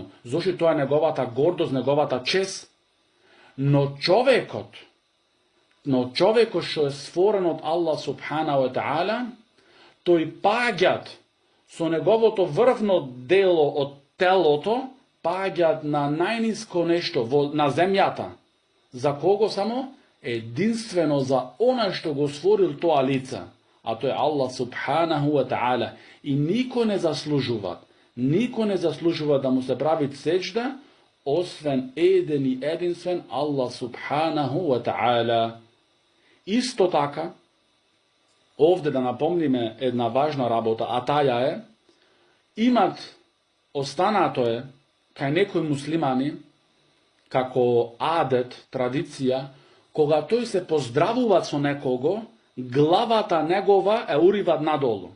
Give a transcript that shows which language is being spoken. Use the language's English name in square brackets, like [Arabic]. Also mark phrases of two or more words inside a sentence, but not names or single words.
[Macedonian] Зошто тоа е неговата гордост, неговата чест. Но човекот што е створен од Аллах [Arabic] سبحانه وتعالى, [Macedonian] тој паѓат со неговото врвно дело од телото, паѓат на најниско нешто на земјата. За кого само? Единствено за оној што го створил тоа лице, а тоа е Аллах [Arabic] سبحانه وتعالى. [Macedonian] И никој не заслужува да му се прави сеџда, освен еден и единствен Аллах [Arabic] سبحانه وتعالى. [Macedonian] Исто така, овде да напомниме една важна работа, а таја е, останато е кај некои муслимани, како адет, традиција, кога тој се поздравува со некого, главата негова е уриват надолу.